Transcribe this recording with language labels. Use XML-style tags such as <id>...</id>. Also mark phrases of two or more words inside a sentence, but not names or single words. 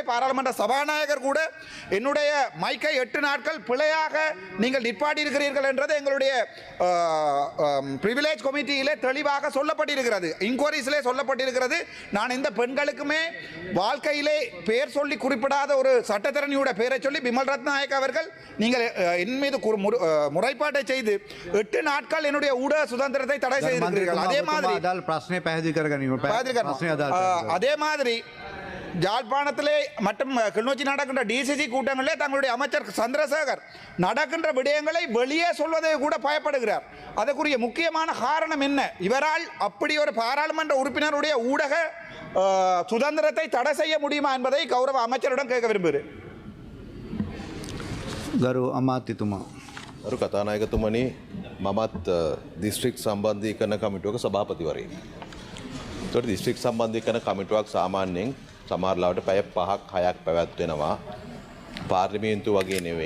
<ta>பாராளுமன்ற சபாநாயகர் கூட என்னுடைய மைக்கை 8 நாட்கள் பிழையாக நீங்கள் நிற்பாட்டி இருக்கிறீர்கள் என்றது எங்களுடைய</ta> <en>privilege committee</en> <ta>தெளிவாக சொல்லப்பட்டிருக்கிறது. இன்கொயரிஸிலே சொல்லப்பட்டிருக்கிறது. நான் இந்த பெண்களுக்குமே வாழ்க்கையிலே பெயர் சொல்லி குறிப்பிடாத ஒரு சட்டத்தரணியோட பெயரை சொல்லி பிமல் ரத்நாயக் அவர்கள் நீங்கள் என் மீது முறைப்பாட்டை செய்து 8 நாட்கள் என்னுடைய ஊடக சுதந்திரத்தை தடை செய்திருக்கிறீர்கள். அதே மாதிரி</ta> <si>ප්‍රශ්නය පැහැදිලි කරගන්න.</si> <ta>அதே மாதிரி யாழ்ப்பாணத்திலே மற்றும் கிளிநொச்சி நடக்கின்ற டிசிசி கூட்டங்களிலே தங்களுடைய அமைச்சர் சந்திரசேகர் நடக்கின்ற விடயங்களை வெளியே சொல்வதை கூட பயப்படுகிறார். அதற்குரிய முக்கியமான காரணம் என்ன? இவரால் அப்படி ஒரு பாராளுமன்ற உறுப்பினருடைய ஊடக சுதந்திரத்தை தடை செய்ய முடியுமா என்பதை கௌரவ அமைச்சரிடம் கேட்க விரும்புகிறேன்.</ta> <si>ගරු අමාත්‍යතුමා අරු කතානායකතුමනි, මමත් දිස්ත්‍රික් සම්බන්ධීකරණ කමිටුවක සභාපතිවරයෙක්. ඒතකොට දිස්ත්‍රික් සම්බන්ධීකරණ කමිටුවක් සාමාන්‍යයෙන් සමහරවිට පැය 5ක් 6ක් පැවැත්වෙනවා. පාර්ලිමේන්තුව වගේ නෙවෙයි.</si>